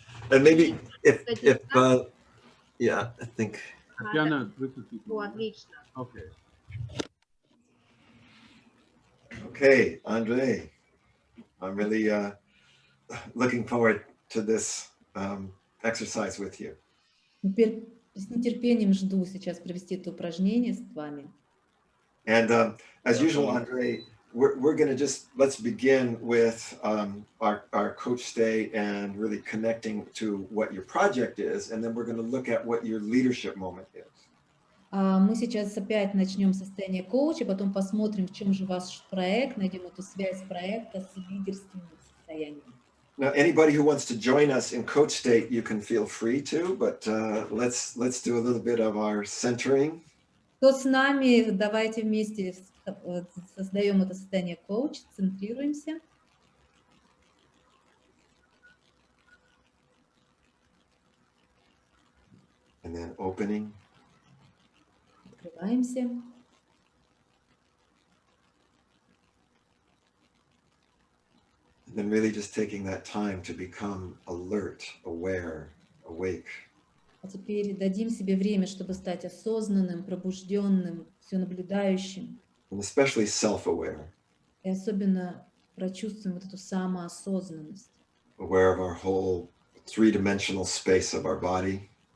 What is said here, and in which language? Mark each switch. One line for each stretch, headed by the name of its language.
English: And maybe if yeah, I think.
Russian: Татьяна, выключите. О, отлично.
English: Okay. Okay, Andrei, I'm really looking forward to this exercise with you.
Russian: Теперь с нетерпением жду сейчас провести это упражнение с вами.
English: And as usual, Andrei, we're going to let's begin with our coach stay and really connecting to what your project is. And then we're going to look at what your leadership moment is.
Russian: Мы сейчас опять начнем состояние коуча, потом посмотрим, в чем же ваш проект, найдем эту связь проекта с лидерским состоянием.
English: Now, anybody who wants to join us in coach state, you can feel free to, but let's do a little bit of our centering.
Russian: Кто с нами, давайте вместе создаем это состояние коуч, центрируемся.
English: And then opening.
Russian: Открываемся.
English: And then really just taking that time to become alert, aware, awake.
Russian: А теперь дадим себе время, чтобы стать осознанным, пробужденным, все наблюдающим.
English: And especially self-aware.
Russian: И особенно прочувствуем вот эту самоосознанность.
English: Aware of our whole three-dimensional space of our body.